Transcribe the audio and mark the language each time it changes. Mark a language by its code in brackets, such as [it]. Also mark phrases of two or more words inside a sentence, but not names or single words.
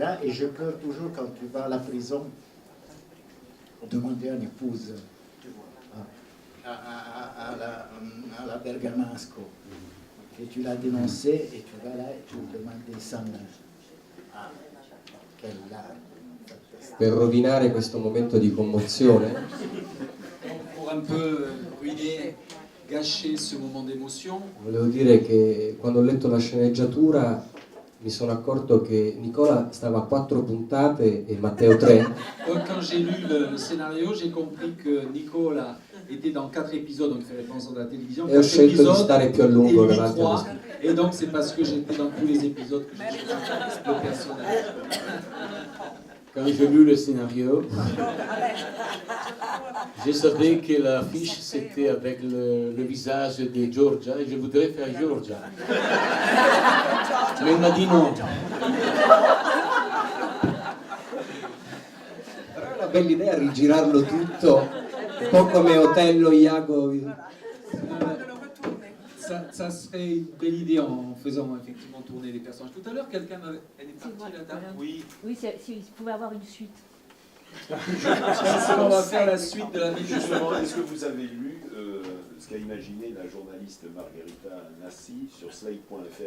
[fr] Et je pleure toujours quand tu vas à la prison demander une épouse à la Bergamasco, et tu l'as dénoncé, et tu vas là et tu demandes sa main. Quelle larme. [it] Per rovinare questo momento di commozione, [fr] Pour un peu ruiner, gâcher ce moment d'émotion, [it] volevo dire che quando ho letto la sceneggiatura mi sono accorto che Nicola stava a 4 puntate e Matteo 3. [fr] quand j'ai lu le scénario, j'ai compris que Nicola était dans 4 épisodes, donc il fait référence à la télévision. [it] E ho [fr] 4 [it] scelto di [fr] épisodes, [it] stare più a [fr] et [it] lungo [fr] lui [it] davanti allo [fr] 3. [it] schermo. [fr] Et donc c'est parce que j'étais dans tous les épisodes que j'ai choisi le personnage. Quand j'ai lu le scénario, je savais que l'affiche c'était avec le visage de Georgia et je voudrais faire Georgia. Mais il m'a dit non. [it] Però è una bella idea rigirarlo tutto, un po' come Otello Iago. [fr] Ça serait une belle idée en faisant effectivement tourner les personnages. Tout à l'heure, quelqu'un elle est partie la dame. Oui. Oui, si vous pouvez avoir une suite. On va faire la suite de la mission. Justement, est-ce que vous avez lu ce qu'a imaginé la journaliste Margherita Nassi sur Slate.fr?